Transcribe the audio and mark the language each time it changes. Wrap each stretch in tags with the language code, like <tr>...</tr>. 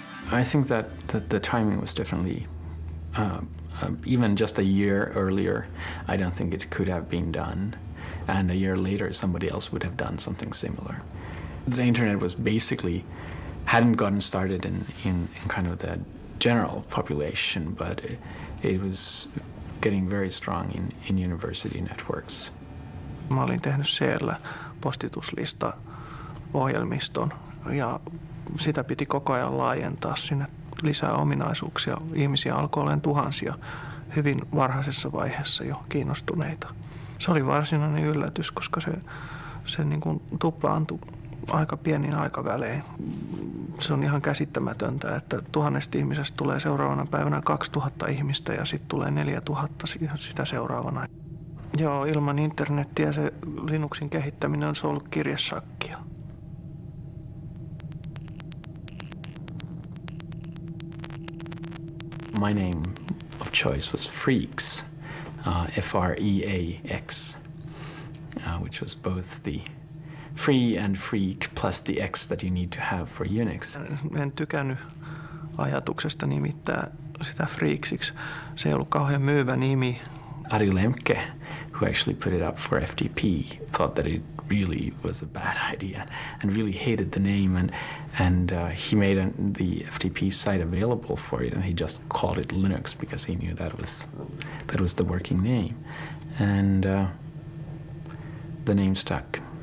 <en>I think that the timing was definitely, even just a year earlier, I don't think it could have been done. and a year later somebody else would have done something similar. The internet was basically hadn't gotten started in kind of the general population, but it was getting very strong in university networks.</en> <fi>Mä olin tehnyt siellä postituslista-ohjelmiston ja sitä piti koko ajan laajentaa sinne lisää ominaisuuksia. Ihmisiä alkoi olemaan tuhansia hyvin varhaisessa vaiheessa jo kiinnostuneita. Se oli varsinainen yllätys, koska se niin kuin tuplaantui aika pienin aikavälein. Se on ihan käsittämätöntä, että 1000 ihmisestä tulee seuraavana päivänä 2000 ihmistä ja sitten tulee 4000 sitä seuraavana. Joo, ilman internettiä se Linuxin kehittäminen on ollut kirjesakkia.</fi> <en>My name of choice was FREAX, FREAX, which was both the free and freak plus the X that you need to have for Unix.</en> <fi>En tykännyt ajatuksesta nimittää sitä FREAXiksi. Se ei ollut kauhean myyvä nimi.</fi> <en>Ari Lemmke, who actually put it up for FTP, thought that it really was a bad idea and really hated the name, and he made the FTP site available for it, and he just called it Linux because he knew that was the working name, and the name stuck.</en>